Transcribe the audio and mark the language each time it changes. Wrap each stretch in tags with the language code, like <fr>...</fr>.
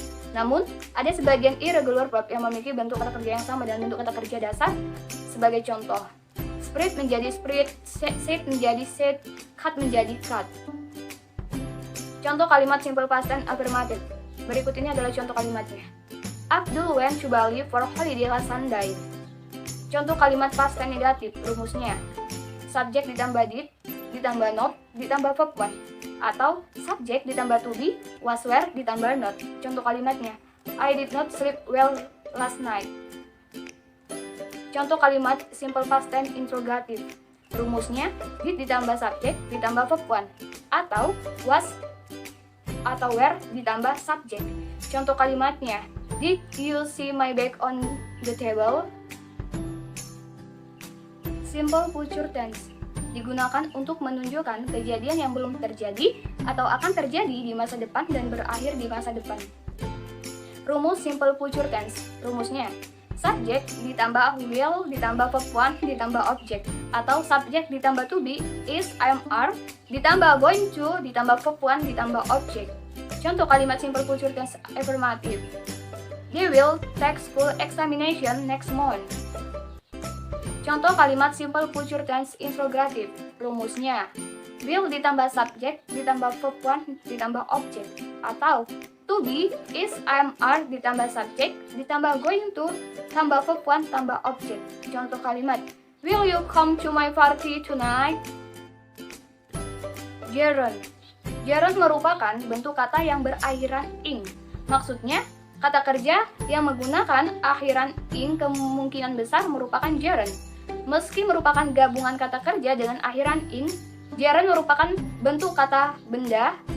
<id>Namun, ada sebagian irregular verb yang memiliki bentuk kata kerja yang sama dengan bentuk kata kerja dasar. Sebagai contoh,</id> <en>spread menjadi spread, sit menjadi sit, cut menjadi cut.</en> <id>Contoh kalimat simple past tense affirmative. Berikut ini adalah contoh kalimatnya.</id> <en>Abdul went to Bali for holiday last Sunday.</en> <id>Contoh kalimat past tense negatif, rumusnya. Subjek ditambah did, ditambah not, ditambah verb one. Atau subjek ditambah to be, was were ditambah not. Contoh kalimatnya.</id> <en>I did not sleep well last night.</en> <id>Contoh kalimat</id> <en>simple past tense interrogative.</en> <id>Rumusnya did ditambah subjek ditambah verb one. Atau was atau were ditambah subjek. Contoh kalimatnya.</id> <en>Did you see my bag on the table?</en> <id>Simple future tense digunakan untuk menunjukkan kejadian yang belum terjadi atau akan terjadi di masa depan dan berakhir di masa depan. Rumus simple future tense. Rumusnya subjek ditambah will ditambah verb one ditambah object, atau subjek ditambah to be is, am, are ditambah going to ditambah verb one ditambah object. Contoh kalimat</id> <en>simple future tense affirmative. They will take school examination next month.</en> <id>Contoh kalimat simple future tense interrogative. Rumusnya will ditambah subjek ditambah verb one ditambah object, atau to be is, am, are ditambah subjek ditambah going to tambah verb one tambah object. Contoh kalimat,</id> <en>will you come to my party tonight? Gerund.</en> <id>Gerund merupakan bentuk kata yang berakhiran ing. Maksudnya, kata kerja yang menggunakan akhiran ing kemungkinan besar merupakan gerund. Meski merupakan gabungan kata kerja dengan akhiran ing, gerund merupakan bentuk kata benda.</id>